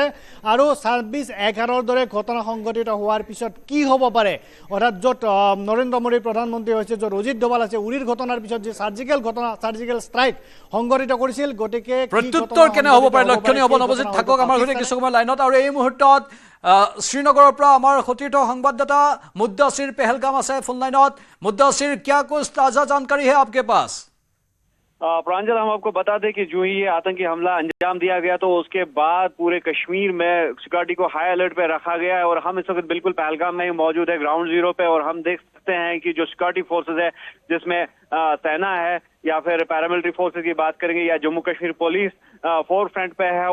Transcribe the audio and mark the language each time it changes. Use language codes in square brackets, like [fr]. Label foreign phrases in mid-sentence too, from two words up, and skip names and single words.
[as] আৰু 26/11 দৰে ঘটনা সংঘটিত হোৱাৰ পিছত কি হ'ব পাৰে, অৰ্থাৎ য'ত নৰেন্দ্ৰ মোদী প্ৰধানমন্ত্ৰী হৈছে, য'ত অজিত ডোভাল আছে, উৰিৰ ঘটনাৰ পিছত যি [en] surgical strike [as] সংঘটিত কৰিছিল, গতিকে প্ৰত্যুত্তৰ কেনে হ'ব পাৰে লক্ষণীয় হ'ব। নৱজিৎ থাকক আমাৰ সৈতে কিছু সময় লাইনত। আৰু এই মুহূৰ্তত শ্ৰীনগৰৰ পৰা আমাৰ সতীৰ্থ সংবাদদাতা মুদ্দাছিৰ পেহেলগাম আছে ফোন লাইনত। [hi] मुद्दासिर, क्या कुछ ताज़ा जानकारी है आपके पास? प्रांजल, हम आपको बता दें कि जो ही ये आतंकी हमला अंजाम दिया गया तो उसके बाद पूरे कश्मीर में सिक्योरिटी को [en] high alert [hi] पे रखा गया है और हम इस वक्त बिल्कुल पहलगाम में ही मौजूद है, [en] ground zero [hi] पे। और हम देख सकते हैं कि जो [en] security forces [hi] है, जिसमें सेना है या फिर [en] paramilitary forces [hi] की बात करेंगे या जम्मू कश्मीर पुलिस फोर फ्रंट पे है।